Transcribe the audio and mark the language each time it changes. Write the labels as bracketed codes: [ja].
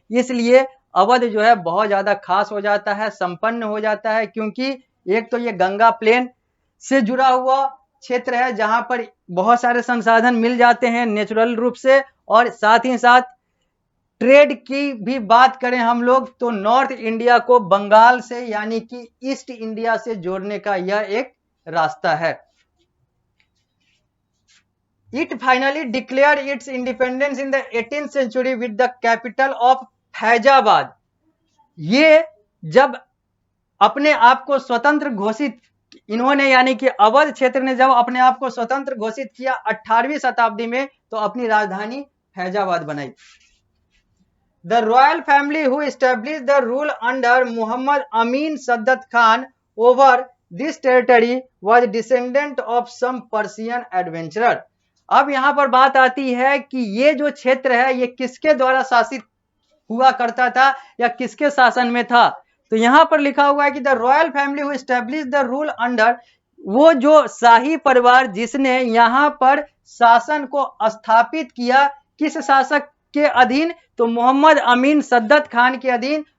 [hi] इसलिए अवध जो है बहुत ज्यादा खास हो जाता है, संपन्न हो जाता है, क्योंकि एक तो ये गंगा प्लेन से जुड़ा हुआ क्षेत्र है जहां पर बहुत सारे संसाधन मिल जाते हैं नेचुरल रूप से, और साथ ही साथ ट्रेड की भी बात करें हम लोग तो नॉर्थ इंडिया को बंगाल से यानी कि ईस्ट इंडिया से जोड़ने का यह एक रास्ता है। [en] It finally declared its independence in the 18th century with the capital of Faizabad. [hi] ये जब अपने आप को स्वतंत्र घोषित इन्होंने यानी कि अवध क्षेत्र ने जब अपने आप को स्वतंत्र घोषित किया 18वीं शताब्दी में, तो अपनी राजधानी फैजाबाद बनाई। [en] The royal family who established the rule under Muhammad Amin Saddat Khan over this territory was descendant of some Persian adventurer। [hi] अब यहां पर बात आती है कि ये जो क्षेत्र है ये किसके द्वारा शासित हुआ करता था या किसके शासन में था। तो यहां पर लिखा हुआ है कि [en] the royal family who establish the rule under, [hi] वो जो शाही परिवार जिसने यहां पर शासन को स्थापित किया, किस शासक के अधीन, तो मोहम्मद अमीन सद्दत खान के अधीन।